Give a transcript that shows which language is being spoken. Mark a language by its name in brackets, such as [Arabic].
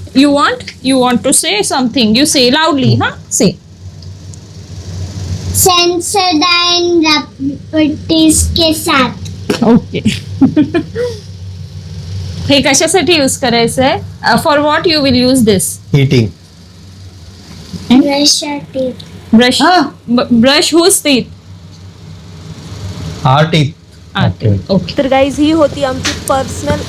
[English] You want to say something. You say loudly, huh? Say. [Hindi] Sensodyne properties के साथ. [English] Okay. [Marathi] हे कशासाठी use करायचं आहे? [English] For what you will use this? Heating. Brush teeth. Brush whose teeth. Art. Okay. [Marathi] तर guys ही होती आमची personal